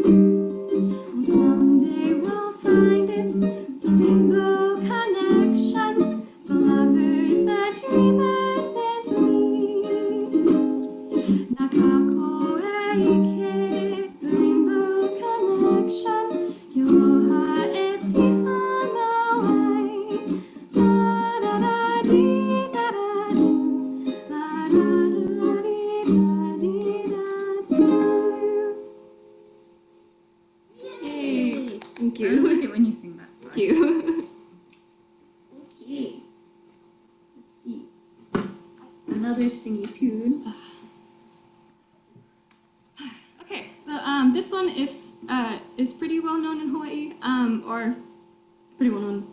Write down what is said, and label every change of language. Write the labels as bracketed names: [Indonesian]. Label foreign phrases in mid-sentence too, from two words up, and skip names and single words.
[English] Well, someday we'll find it, the rainbow connection, the lovers, the dreamers, and me. [Hawaiian] Nakako e ike, [English] the rainbow connection, [Hawaiian] ke aloha e pihana ai. La da da dee da da do, la da da dee da do. [English] Yay! Thank I like it when you sing that. Thank you. Okay. Let's see. Another singy tune. Okay, so this one is pretty well known in Hawaii, or pretty well known